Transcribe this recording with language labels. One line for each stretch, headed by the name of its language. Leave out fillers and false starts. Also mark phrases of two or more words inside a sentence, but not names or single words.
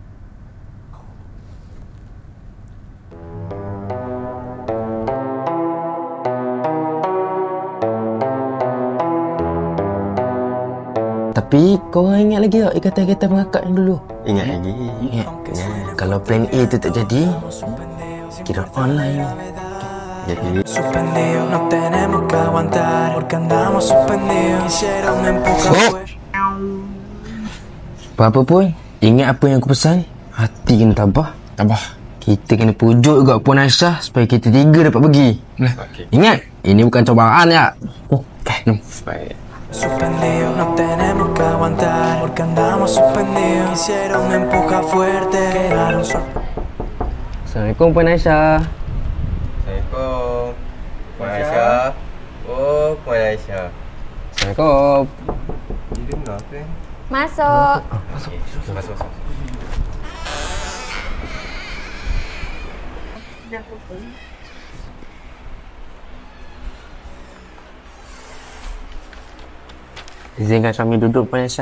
Malay: Tapi kau ingat lagi tak ikatan-ikatan pengakak yang dulu? Ingat lagi. Ingat. Kalau plan A tu tak jadi, kira online. Jadi
Spanish: Suspendido, no tenemos que aguantar porque andamos suspendidos. Quisiera un empuje fuerte.
Malay: Apa-apa pun, ingat apa yang aku pesan. Hati kena tabah. Kita kena pujuk juga Puan Aisyah supaya kita tiga dapat pergi. okay. Ingat, ini bukan cobaan ya. Jom. Baik.
Spanish: Suspendido, no tenemos que aguantar porque andamos suspendidos. Quisiera un empuje fuerte. Quedaron
Malay: Assalamualaikum Puan Aisyah. Assalamualaikum. Puan Aisyah. Oh, Puan Aisyah. Assalamualaikum. Dia dengar ke? Masuk. Masuk. Izinkan kami duduk, Puan Aisyah.